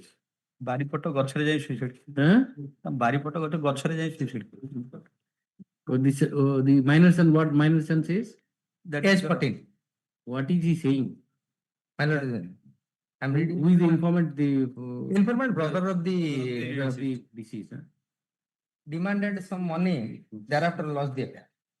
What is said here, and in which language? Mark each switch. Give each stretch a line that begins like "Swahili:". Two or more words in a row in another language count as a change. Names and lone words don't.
Odia: ବାରିପଟ ଗଛରେ ଯାଇ ସୁଇସାଇଡ୍ ବାରିପଟ ଗୋଟେ ଗଛରେ ଯାଇ ସୁଇସାଇଡ୍
English: The minor son, what minor son says? That is 14. What is he saying? I'm reading. Who is the informant? The informant brother of the deceased. Demanded some money, thereafter lost the affair.